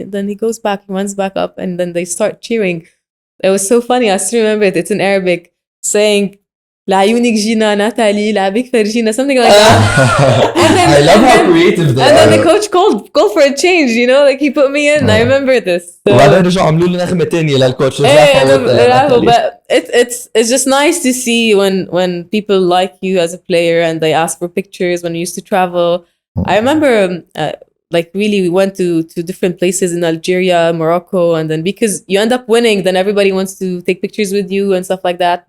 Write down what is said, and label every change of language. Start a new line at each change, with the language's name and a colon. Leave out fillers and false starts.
English: And then he goes back, he runs back up, and then they start cheering. It was so funny. I still remember it. It's in Arabic, saying,
Arabic: "لعيونك جينا ناتالي لعبك فرجينا,"
English: something like that. I love how creative they and are. then the coach called for a change, like he put me in. I remember this. So,
Arabic: وبعدين رجعوا عملوا لنا نغمة تانية للكوتش.
English: but it's just nice to see when people like you as a player and they ask for pictures when we used to travel. I remember really we went to different places in Algeria, Morocco, and then because you end up winning, then everybody wants to take pictures with you and stuff like that.